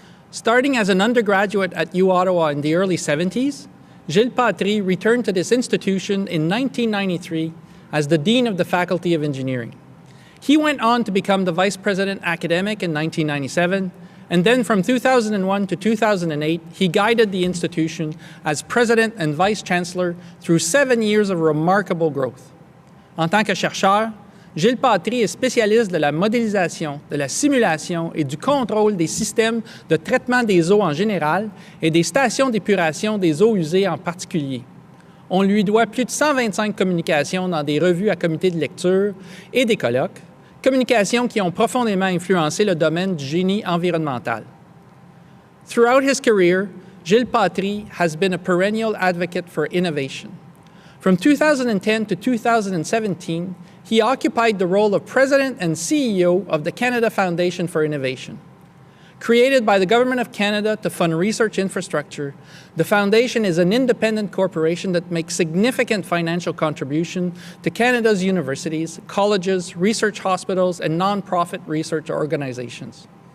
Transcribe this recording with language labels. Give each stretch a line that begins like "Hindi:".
English: Starting as an undergraduate at U-Ottawa in the early 70s, Gilles Patry returned to this institution in 1993 as the Dean of the Faculty of Engineering. He went on to become the Vice President Academic in 1997, and then from 2001 to 2008, he guided the institution as President and Vice Chancellor through 7 years of remarkable growth.
French: En tant que chercheur, Gilles Patry est spécialiste de la modélisation, de la simulation et du contrôle des systèmes de traitement des eaux en général et des stations d'épuration des eaux usées en particulier. On lui doit plus de 125 communications dans des revues à comité de lecture et des colloques, communications qui ont profondément influencé le domaine du génie environnemental.
English: Throughout his career, Gilles Patry has been a perennial advocate for innovation. From 2010 to 2017, he occupied the role of President and CEO of the Canada Foundation for Innovation. Created by the Government of Canada to fund research infrastructure, the Foundation is an independent corporation that makes significant financial contribution to Canada's universities, colleges, research hospitals, and nonprofit research organizations.